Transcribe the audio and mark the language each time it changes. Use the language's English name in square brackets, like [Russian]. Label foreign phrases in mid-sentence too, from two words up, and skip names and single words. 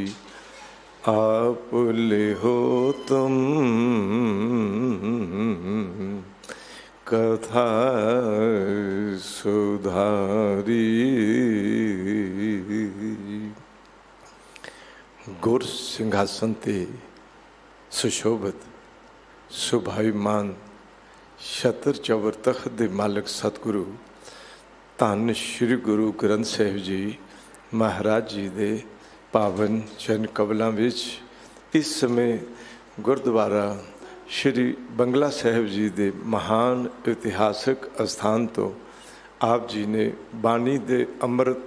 [Punjabi] ਆਪ ਲੇ ਹੋ ਤੁਮ ਕਥਾ ਸੁਧਾਰੀ। ਗੁਰ ਸਿੰਘਾਸਨ ਤੇ ਸੁਸ਼ੋਭਿਤ ਸੁਭਾਈਮਾਨ ਛਤਰ ਚੌਬਰ ਤਖ਼ਤ ਦੇ ਮਾਲਿਕ ਸਤਿਗੁਰੂ ਧੰਨ ਸ੍ਰੀ ਗੁਰੂ ਗ੍ਰੰਥ ਸਾਹਿਬ ਜੀ ਮਹਾਰਾਜ ਜੀ ਦੇ ਪਾਵਨ ਚਰਣ ਕਬਲੋਂ ਵਿਚ ਇਸ ਸਮੇਂ ਗੁਰਦੁਆਰਾ ਸ੍ਰੀ ਬੰਗਲਾ ਸਾਹਿਬ ਜੀ ਦੇ ਮਹਾਨ ਇਤਿਹਾਸਕ ਅਸਥਾਨ ਤੋ ਆਪ ਜੀ ਨੇ ਬਾਣੀ ਦੇ ਅੰਮ੍ਰਿਤ